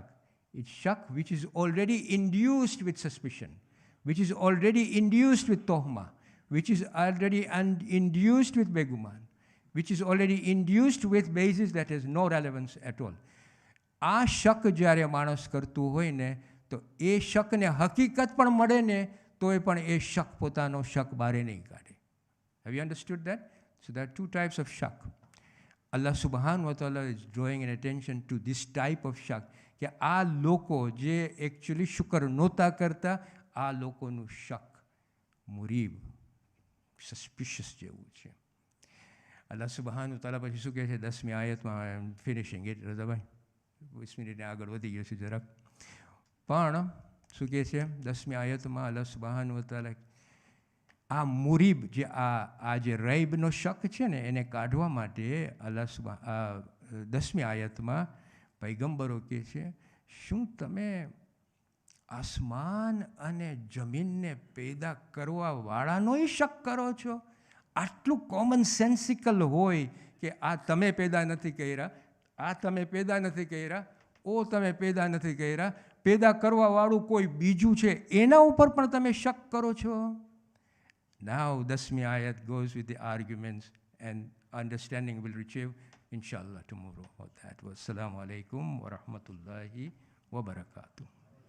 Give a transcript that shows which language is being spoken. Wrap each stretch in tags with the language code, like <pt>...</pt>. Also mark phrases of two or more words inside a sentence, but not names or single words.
<en>It's shak which is already induced with suspicion, which is already induced with tohma, which is already induced with begumaan, which is already induced with basis that has no relevance at all.</en> <gu>આ શક જ્યારે માણસ કરતું હોય ને, તો એ શકને હકીકત પણ મળે ને, તોય પણ એ શક પોતાનો શક બારે નહીં કાઢે.</gu> <en>Have you understood that? So there are two types of shak.</en> <ar>الله سبحانه وتعالى</ar> <en>is drawing an attention to this type of shak,</en> <gu>કે આ લોકો જે એકચ્યુઅલી શુકર નહોતા કરતા, આ લોકોનું શક મુરીબ, સસ્પિશિયસ જેવું છે.</gu> <ar>الله سبحانه وتعالى</ar> <gu>પછી શું કહે છે 10મી આયતમાં,</gu> <en>finishing it</en> <gu>રઝાભાઈ, 20 મિનિટને આગળ વધી ગયો છે જરાક, પણ શું કહે છે 10મી આયતમાં</gu> <ar>الله سبحانه وتعالى</ar> <gu>આ મુરીબ, જે આ જે રૈબનો શક છે ને, એને કાઢવા માટે અલ્લાહ 10મી આયતમાં પૈગંબરો કહે છે, શું તમે આસમાન અને જમીનને પેદા કરવાવાળાનોય શક કરો છો? આટલું</gu> <en>common sensical</en> <gu>હોય કે આ તમે પેદા નથી કર્યા, આ તમે પેદા નથી કર્યા, ઓ તમે પેદા નથી કર્યા, પેદા કરવાવાળું કોઈ બીજું છે, એના ઉપર પણ તમે શક કરો છો?</gu> <en>Now, 10મી ayat goes with the arguments, and understanding will retrieve, inshallah, tomorrow. That was</en> <ar>السلام عليكم ورحمة الله وبركاته.</ar>